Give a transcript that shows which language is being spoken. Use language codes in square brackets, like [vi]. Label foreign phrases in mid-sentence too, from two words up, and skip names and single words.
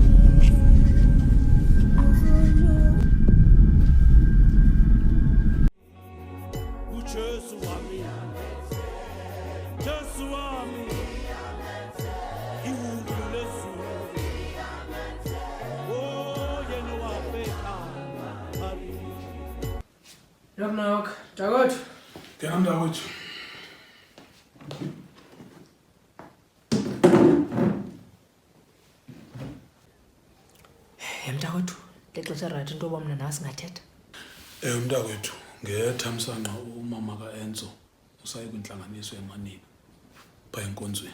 [zu] Ujesu wami, Jesu wami, iwulu lezulu, oh yena wabeka hari. [en] Knock knock. [xh] Mntakwethu. Ngena mntakwethu. Mntakwethu, lexesha right into yoba mna nawe singathetha. Mntakwethu, ngethamsanqa umama ka-Enzo usaye kwintlanganiso emanini phaa enkonzweni.